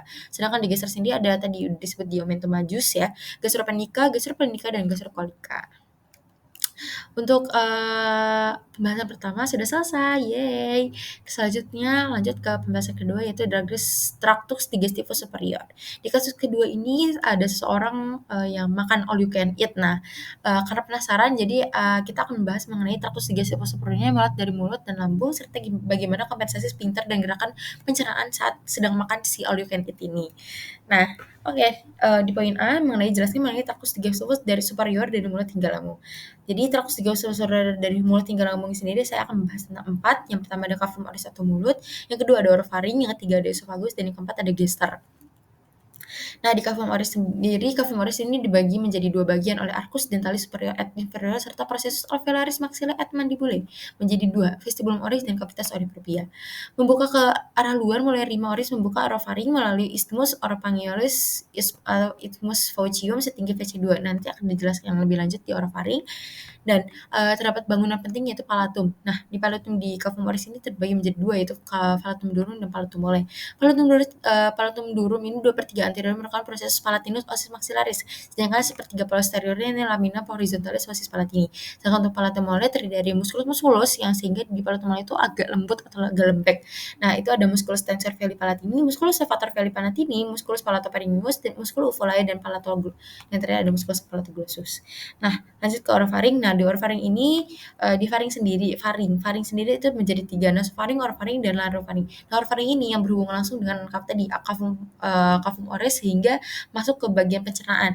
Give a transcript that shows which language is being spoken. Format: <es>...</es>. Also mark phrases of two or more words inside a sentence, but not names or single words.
<id>Sedangkan digeser sendiri ada tadi disebut di omentum majus ya, gastropenica, dan gastrocolica. Untuk pembahasan pertama sudah selesai, yeay. Selanjutnya lanjut ke pembahasan kedua, yaitu Tractus digestivus superior. Di kasus kedua ini ada seseorang yang makan</id> <en>all you can eat.</en> <id>Nah, karena penasaran, jadi kita akan membahas mengenai Tractus digestivus superiornya mulai dari mulut dan lambung, serta bagaimana kompensasi sphincter dan gerakan pencernaan saat sedang makan si</id> <en>all you can eat</en> <id>ini. Nah, oke, di poin A mengenai jelasnya mengenai Tractus digestivus dari superior dari mulut hingga lambung. Jadi Tractus digestivus superior dari mulut hingga lambung sendiri saya akan membahas tentang 4. Yang pertama ada cavum oris atau mulut, yang kedua ada orofaring, yang ketiga ada esophagus, dan yang keempat ada gester. Nah, di cavum oris sendiri, cavum oris ini dibagi menjadi dua bagian oleh arcus dentalis superior et inferior serta processus alveolaris maxilla et mandibulae menjadi dua, vestibulum oris dan cavitas orifropia. Membuka ke arah luar mulai rima oris membuka orofaring melalui isthmus oropharyngealis atau isthmus faucium setinggi VC2. Nanti akan dijelaskan lebih lanjut di orofaring. Dan terdapat bangunan penting yaitu palatum. Nah, di palatum di cavum oris ini terbagi menjadi dua, yaitu palatum durum dan palatum mole. Palatum durum ini 2/3 anterior merupakan proses palatinus osis maxillaris, sedangkan sepertiga posteriornya ini lamina horizontalis osis palatini. Sedangkan untuk palatum mole terdiri dari musculus yang sehingga di palatum mole itu agak lembut atau agak lembek. Nah, itu ada musculus tensor veli palatini, musculus levator veli palatini, musculus palatopharyngeus, dan musculus uvulae dan yang terakhir ada musculus palatoglossus. Nah, lanjut ke orofaring. Nah, di orofaring ini di faring sendiri itu menjadi 3, nasofaring, orofaring, dan larofaring. Nah, orofaring ini yang berhubungan langsung dengan cavum oris sehingga masuk ke bagian pencernaan.</id>